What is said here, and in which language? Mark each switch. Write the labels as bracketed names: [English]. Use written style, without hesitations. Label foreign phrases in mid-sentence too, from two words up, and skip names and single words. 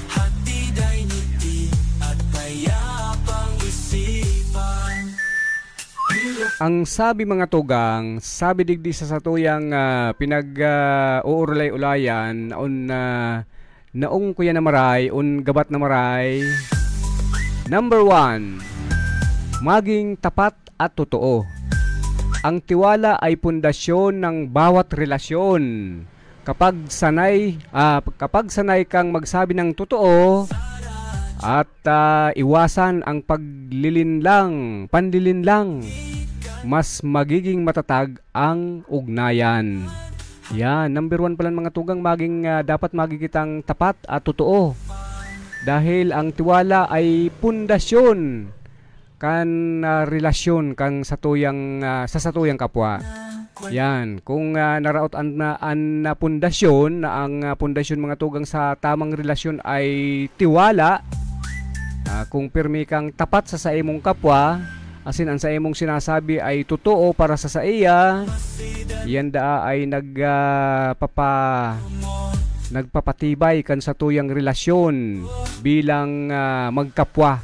[Bikol] Ang sabi mga tugang, sabi digdi sa satuyang pinag-uurulay-ulayan naong kuya na maray, gabat na maray. [Filipino] Number 1, maging tapat at totoo. Ang tiwala ay pundasyon ng bawat relasyon. Kapag sanay kang magsabi ng totoo at iwasan ang panlilinlang, mas magiging matatag ang ugnayan. Yan, number 1 pala mga tugang, dapat magigitang tapat at totoo. [Bikol] Dahil ang tiwala ay pundasyon kan relasyon kang sa satuyang kapwa. Yan, kung naraot ang pundasyon na ang pundasyon mga tugang sa tamang relasyon ay tiwala, kung pirmi kang tapat sa imong kapwa, asin ang sa imong sinasabi ay totoo para sa iya, yan ay nagpapatibay kan sa tuyang relasyon bilang magkapwa.